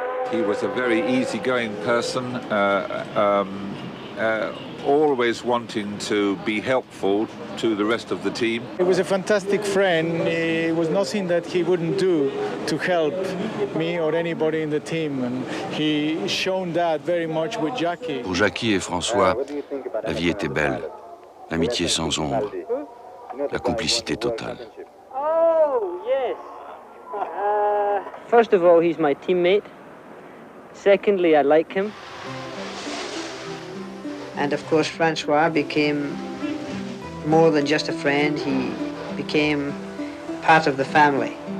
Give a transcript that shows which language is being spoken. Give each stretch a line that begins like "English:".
English: He was a very easygoing person, always wanting to be helpful to the rest of the team. He was a fantastic friend. It was nothing that he wouldn't do to help me or anybody in the team, and he shown that very much with Jackie.
French: Pour Jackie et François, la vie était belle, l'amitié sans ombre, la complicité totale.
English: Oh, yes. First of all, he's my teammate. Secondly, I like him. And of course, Francois became more than just a friend. He became part of the family.